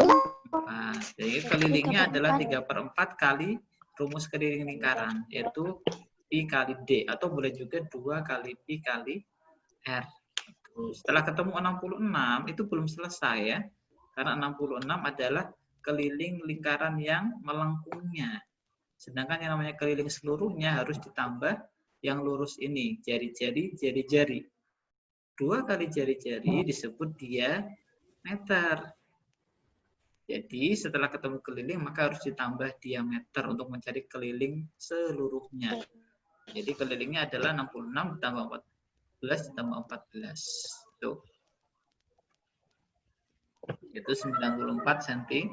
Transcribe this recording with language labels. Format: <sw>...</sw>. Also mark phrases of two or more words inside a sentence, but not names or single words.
<id>Jadi kelilingnya adalah 3/4 kali rumus keliling lingkaran, yaitu Pi kali D, atau boleh juga 2 kali Pi kali R. Setelah ketemu 66, itu belum selesai ya. Karena 66 adalah keliling lingkaran yang melengkungnya. Sedangkan yang namanya keliling seluruhnya harus ditambah yang lurus ini, jari-jari, jari-jari. 2 kali jari-jari disebut diameter. Jadi setelah ketemu keliling maka harus ditambah diameter untuk mencari keliling seluruhnya. Jadi kelilingnya adalah 66 ditambah 14 ditambah 14. Tuh. Itu 94 cm.</id>